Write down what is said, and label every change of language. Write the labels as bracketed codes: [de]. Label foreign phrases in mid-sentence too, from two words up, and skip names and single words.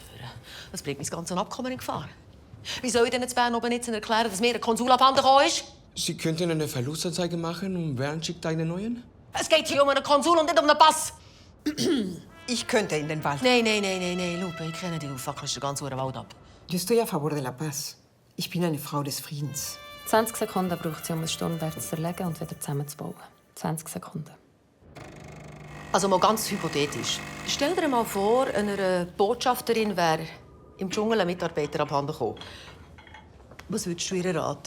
[de] Das bringt mein ganzes Abkommen in Gefahr. Wie soll ich denn jetzt Bern oben jetzt erklären, dass mir ein Konsul abhanden gekommen ist? Sie könnten eine Verlustanzeige machen und Bern schickt einen neuen? Es geht hier um einen Konsul und nicht um einen Pass. Ich könnte in den Wald. Nein, Lupe, ich kenne dich. Du fackelst den ganzen Wald ab. [es] Yo estoy a favor de la paz. [de] Ich bin eine Frau des Friedens. 20 Sekunden braucht sie, um ein Sturmwerk zu zerlegen und wieder zusammenzubauen. 20 Sekunden. Also mal ganz hypothetisch. Stell dir mal vor, einer Botschafterin wäre im Dschungel ein Mitarbeiter abhanden gekommen. Was würdest du ihr raten?